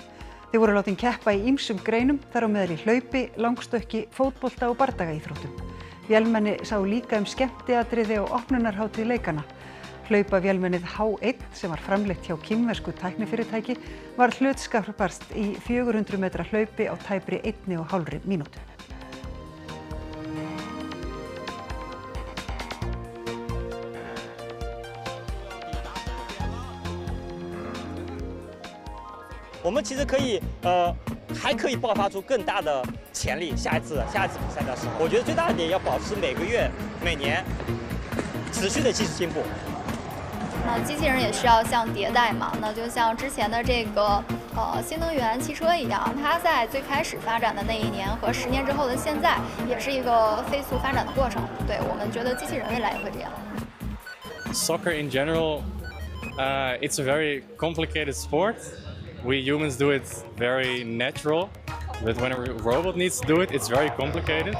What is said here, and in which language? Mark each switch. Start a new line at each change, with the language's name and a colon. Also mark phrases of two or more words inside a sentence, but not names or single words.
Icelandic: Þeir voru látin keppa í ýmsum greinum, þar á meðal í hlaupi, langstökki, fótbolta og bardagaíþróttum. Vélmenni sá líka skemmtiatriði á opnunarhátíð leikanna. Hlaupavélmennið H1 sem var framleitt hjá kínversku tæknifyrirtæki var hlutskapast í 400 metra hlaupi á tæpri 1,5 mínútu.
Chinese: 我们其实还可以爆发出更大的潜力。下一次比赛的时候，我觉得最大的点要保持每个月、每年持续的技术进步。那机器人也需要像迭代嘛，那就像之前的这个新能源汽车一样，它在最开始发展的那一年和10年之后的现在，也是一个飞速发展的过程。对，我们觉得机器人未来也会这样。
English: Soccer in general, it's a very complicated sport. We humans do it very natural, but when a robot needs to do it, it's very complicated.